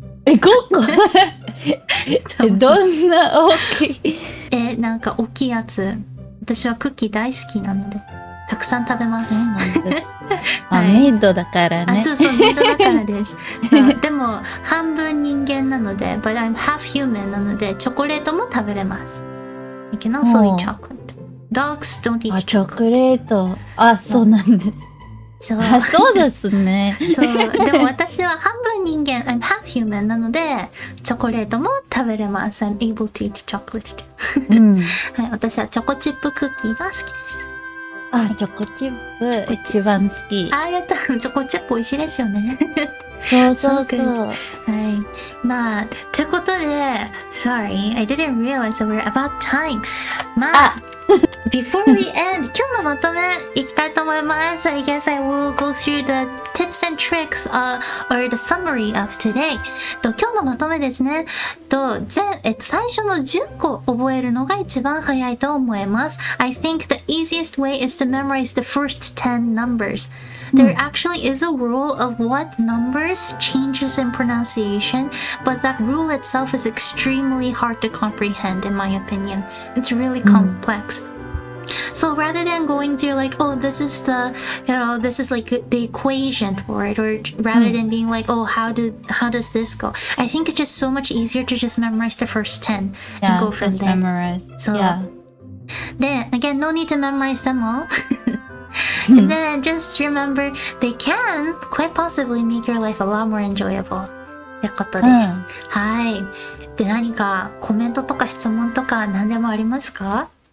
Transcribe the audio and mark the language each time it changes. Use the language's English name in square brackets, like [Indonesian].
[Japanese] 5個どんな大きいなんか大きいやつ。私はクッキー大好きなのでたくさん食べます。そうなんですはい、メイドだからね。そうメイドだからですでも半分人間なので [English] But I'm half human [Japanese] なのでチョコレートも食べれます。 [English] You can also eat chocolate. Dogs don't eat chocolate. [Japanese] チョコレート。そうなんです。そうですね。でも私は半分人間 [English] I'm half human [Japanese] なのでチョコレートも食べれます。 [English] I'm able to eat chocolate. [Japanese] はい、私はチョコチップクッキーが好きです。チョコチップ一番好き。やった。チョコチップ美味しいですよね。そう。はい。まあ、ということで、 [English] Sorry, I didn't realize that we're about time. [Japanese] まあ、 [English] Before we end, [Japanese] 今日のまとめいきたいと思います。 [English] I guess I will go through the tips and tricks or the summary of today. [Japanese] 今日のまとめですね。最初の10個覚えるのが一番早いと思います。 [English] I think the easiest way is to memorize the first 10 numbers. There actually is a rule of what numbers changes in pronunciation, but that rule itself is extremely hard to comprehend in my opinion. It's really complex. So rather than going through like, this is like the equation for it, or rather than being like, how does this go? I think it's just so much easier to just memorize the first 10 and go from there. Memorize. So, then again, no need to memorize them all. And then just remember, they can quite possibly make your life a lot more enjoyable. [Japanese] ってことです。はい。で、何かコメントとか質問とか何でもありますか？